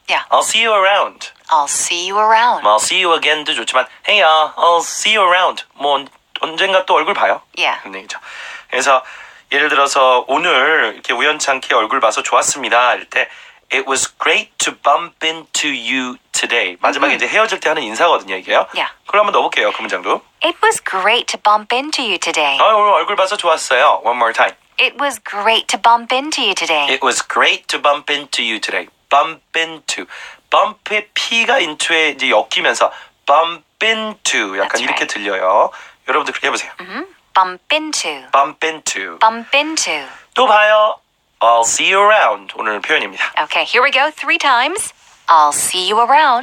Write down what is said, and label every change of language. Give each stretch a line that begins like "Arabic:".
English: Yeah. I'll see you around. I'll see you around. I'll see you again도
Korean: 좋지만,
English: hey, I'll see you around.
Korean: 뭐 언젠가 또 얼굴 봐요.
English: Yeah.
Korean: 그런 얘기죠. 그래서 예를 들어서 오늘 이렇게 우연찮게 얼굴 봐서 좋았습니다. 할 때
English: It was great to bump into you today.
Korean: 마지막에 이제 헤어질 때 하는 인사거든요, 이게요.
English: Yeah.
Korean: 그걸 한번 넣어볼게요, 그 문장도.
English: It was great to bump into you today.
Korean: 오늘 얼굴 봐서 좋았어요.
English: One more time. It was great to bump into you today. It was great to bump into you today. Bump into.
Korean: bump의 P가 into에 이제 엮이면서 bump into 약간
English: That's
Korean: 이렇게
English: right.
Korean: 들려요. 여러분들 그렇게 해보세요.
English: Bump into. bump into. Bump into.
Korean: 또 봐요.
English: I'll see you around.
Korean: 오늘 표현입니다.
English: Okay, here we go. 3 times. I'll see you around.